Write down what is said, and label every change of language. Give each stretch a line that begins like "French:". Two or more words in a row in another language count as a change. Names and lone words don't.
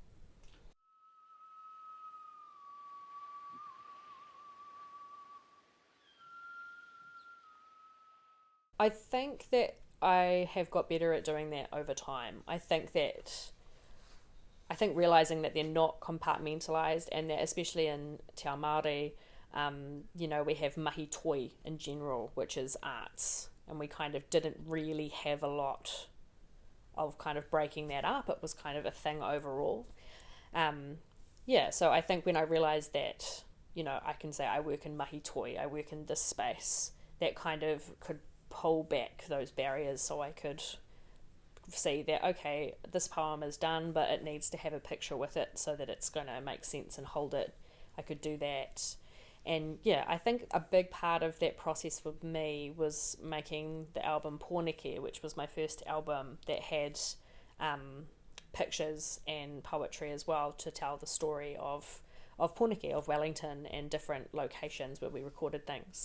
English: I think that I have got better at doing that over time. I think realizing that they're not compartmentalized, and that especially in
Māori: Te Ao Māori,
English: you know, we have
Māori: mahi toi
English: in general, which is arts, and we kind of didn't really have a lot of kind of breaking that up. It was kind of a thing overall. Yeah, so I think when I realized that, you know, I can say I work in
Māori: mahi toi,
English: I work in this space, that kind of could pull back those barriers, so I could see that, okay, this poem is done, but it needs to have a picture with it so that it's going to make sense and hold it. I could do that. And yeah, I think a big part of that process for me was making the album Poneke, which was my first album that had pictures and poetry as well, to tell the story of Poneke, of Wellington, and different locations where we recorded things.